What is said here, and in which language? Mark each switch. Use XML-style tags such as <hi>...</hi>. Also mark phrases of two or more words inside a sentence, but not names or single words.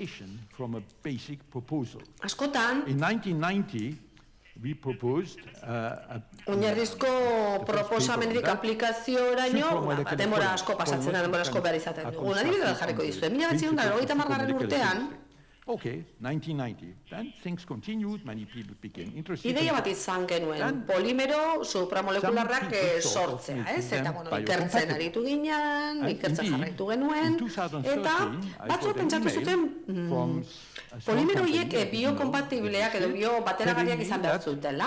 <eu>Askotan, oinarrizko proposamenetik aplikazioraino, denbora asko pasatzen da, denbora asko behar izaten dugu. Adibide bat jarriko dizuet, 1990 urtean,</eu> <en>Okay, 1990. Then things continued, many people became interested.</en> <eu>Ideia bat izan genuen, polimero supramolecularrak sortzea, eta ikertzen aritu ginen, ikertzen jarraitu genuen, eta batzuk pentsatu zuten polimero horiek biokompatibleak edo biobateragarriak izan behar zutela.</eu>